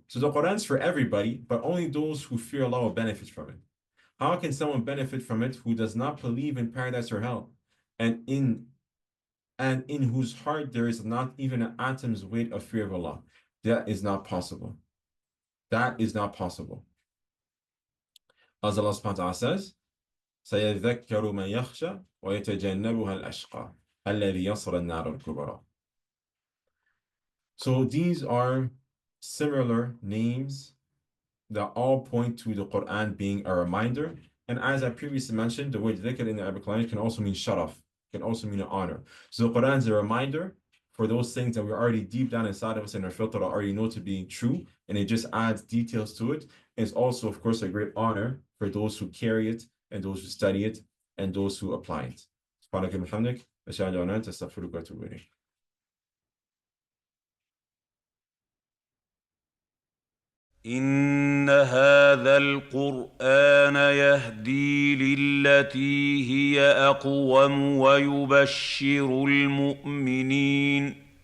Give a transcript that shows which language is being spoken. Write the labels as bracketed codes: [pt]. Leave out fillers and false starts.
[en] So the Quran is for everybody, but only those who fear Allah will benefit from it. How can someone benefit from it who does not believe in paradise or hell, and in whose heart there is not even an atom's weight of fear of Allah? That is not possible. That is not possible. [ar] As Allah subhanahu wa ta'ala says, سَيَذَّكَّرُ مَنْ يَخْشَى وَيَتَجَنَّبُهَا الْأَشْقَى الَّذِي يَصْلَى النَّارَ الْكُبْرَى. [en] So these are similar names that all point to the Quran being a reminder. And as I previously mentioned, the word dhikr in the Arabic language can also mean sharaf, can also mean an honor. So the Quran is a reminder for those things that we're already deep down inside of us and our filter already know to be true, and it just adds details to it. It's also, of course, a great honor for those who carry it and those who study it and those who apply it. [ar] سبحانك وبحمدك أشهد أن لا إله إلا أنت أستغفرك وأتوب إليك. إن هذا القرآن يهدي للتي هي أقوم ويبشر المؤمنين